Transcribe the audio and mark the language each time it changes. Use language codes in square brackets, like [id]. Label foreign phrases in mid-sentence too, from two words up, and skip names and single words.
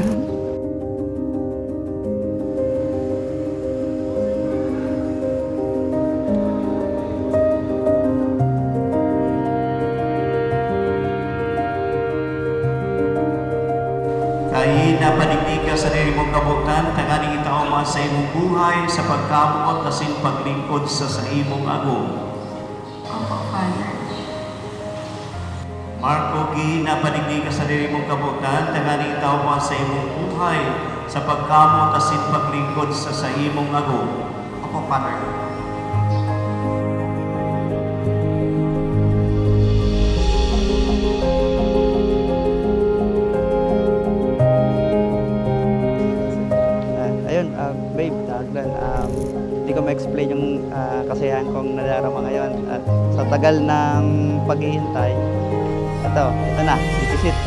[bik] Kay napadigdi ka sa diri mong kabutan, tanganing itaw man sa imong buhay sa pagkamuot asin paglingkod sa imong agong. [tl] Opo, Father. [bik] Marco, napadigdi ka sa diri mong kabutan, tanganing itaw man sa imong buhay sa pagkamot asin paglingkod sa imong agong. [tl] Opo, Father. Ayun, babe, tawag do'n, hindi ko ma-explain yung kasiyahan kong nadarama ngayon. At sa tagal ng paghihintay, ito na, [en] this is it.